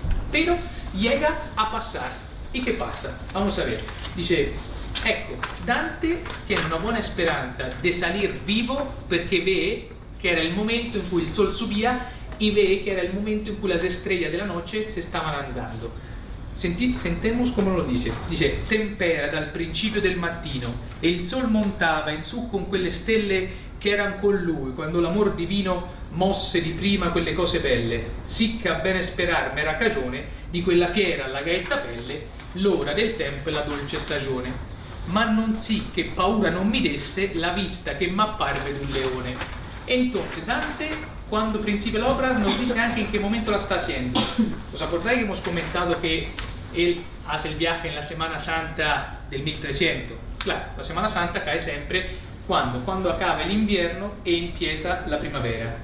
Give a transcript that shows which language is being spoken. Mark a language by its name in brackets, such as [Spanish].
[Spanish] Pero llega a pasar. ¿Y qué pasa? Vamos a ver. Dice, ecco, Dante tiene una buena esperanza de salir vivo porque ve que era el momento en cui el sol subía y ve que era el momento en cui las estrellas de la noche se estaban andando. Sentemos come lo dice. [Italian] Dice, tempera dal principio del mattino e il sol montava in su con quelle stelle che eran con lui quando l'amor divino mosse di prima quelle cose belle, sicché a bene sperar m'era cagione di quella fiera alla gaetta pelle l'ora del tempo e la dolce stagione, ma non sì che paura non mi desse la vista che m'apparve d'un leone. [Spanish] Entonces Dante, cuando principia la obra, nos dice anche en qué momento la está haciendo. ¿Os acordáis que hemos comentado que él hace el viaje en la Semana Santa del 1300? Claro, la Semana Santa cae siempre cuando acaba el invierno e empieza la primavera.